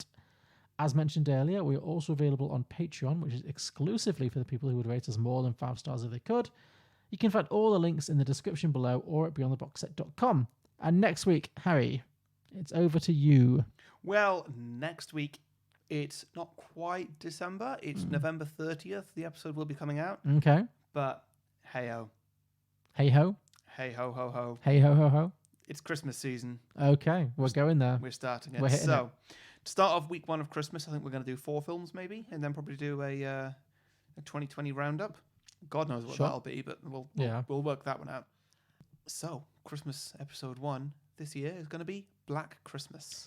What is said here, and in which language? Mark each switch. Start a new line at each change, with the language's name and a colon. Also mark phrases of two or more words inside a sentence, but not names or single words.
English: As mentioned earlier, we are also available on Patreon, which is exclusively for the people who would rate us more than 5 stars if they could. You can find all the links in the description below or at beyondtheboxset.com. And next week, Harry, it's over to you. Well, next week, it's not quite December. It's November 30th. The episode will be coming out. Okay. But hey-ho. Hey-ho? Hey ho ho ho. Hey ho ho ho. It's Christmas season. Okay, we're going there. We're starting it. We're hitting So, to start off week 1 of Christmas, I think we're going to do 4 films maybe, and then probably do a 2020 roundup. God knows what Sure. that'll be, but we'll work that one out. So, Christmas episode 1 this year is going to be Black Christmas.